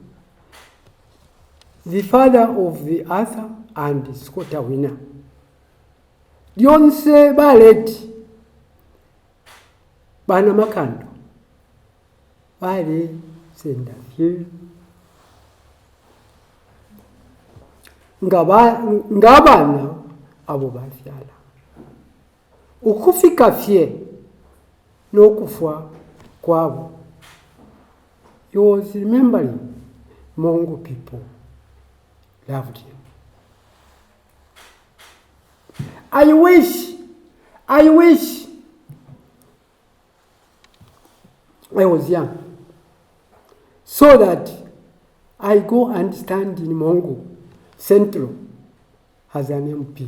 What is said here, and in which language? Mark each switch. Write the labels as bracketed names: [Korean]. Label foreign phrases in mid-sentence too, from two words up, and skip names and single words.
[English] the father of the Arthur and Scotta Winner. [Bemba] Dionse baleti bana Makando bale senda fye ngabana abo bafyala ukufika fye n'okufwa kwabo. [English] He was remembering Mongo people loved him. I wish I was young so that I go and stand in Mongo Central as an MP.